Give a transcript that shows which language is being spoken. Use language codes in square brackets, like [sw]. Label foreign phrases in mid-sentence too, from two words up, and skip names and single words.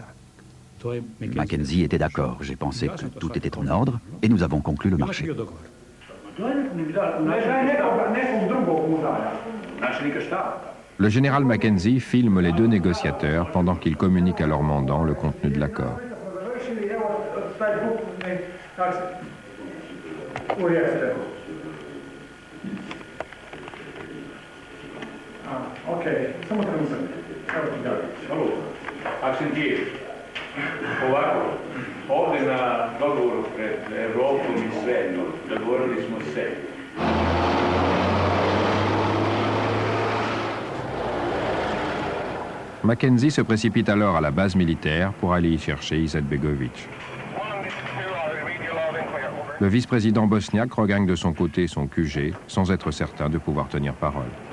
[fr] Mackenzie était d'accord. J'ai pensé que tout était en ordre et nous avons conclu le marché. Le général Mackenzie filme les deux négociateurs pendant qu'ils communiquent à leur mandant le contenu de l'accord. [bs] Ok, samo trenutak. Evo ti da. Akcentijer. Ovako, ovdje na dogovoru pred Evropom i svetom dogovorili smo se. [fr] Mackenzie se précipite alors à la base militaire pour aller y chercher Izetbegović. Le vice-président bosniaque regagne de son côté son QG sans être certain de pouvoir tenir parole.